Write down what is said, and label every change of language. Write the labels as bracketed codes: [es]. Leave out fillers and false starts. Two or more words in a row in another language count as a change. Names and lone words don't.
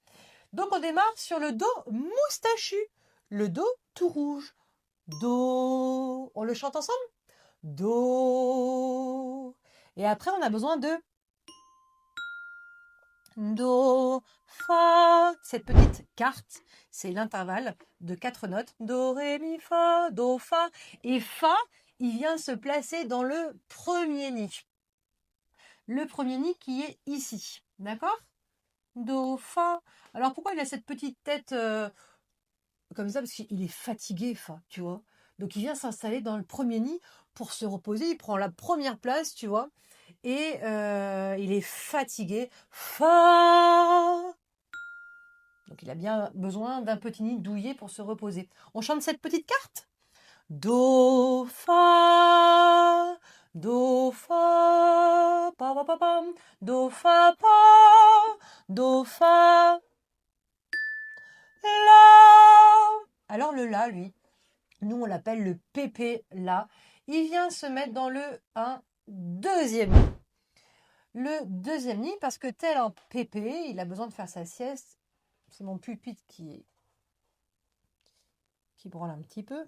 [fr] Donc on démarre sur le do moustachu, le do tout rouge. Do, on le chante ensemble? Do. Et après on a besoin de do, fa. Cette petite carte, c'est l'intervalle de 4 notes. Do, ré, mi, fa, do, fa. Et fa, il vient se placer dans le premier nid. Le premier nid qui est ici. D'accord? Do, fa. Alors pourquoi il a cette petite tête comme ça? Parce qu'il est fatigué, fa, tu vois. Donc il vient s'installer dans le premier nid pour se reposer. Il prend la première place, tu vois. Et il est fatigué. Fa. Donc il a bien besoin d'un petit nid douillet pour se reposer. On chante cette petite carte. Do, fa, do, fa, pa, pa, pa, pa, do, fa, pa, do, fa, la. Alors le la, lui, nous on l'appelle le pépé la. Il vient se mettre dans un deuxième nid. Le deuxième nid, parce que tel un pépé, il a besoin de faire sa sieste. C'est mon pupitre qui branle un petit peu.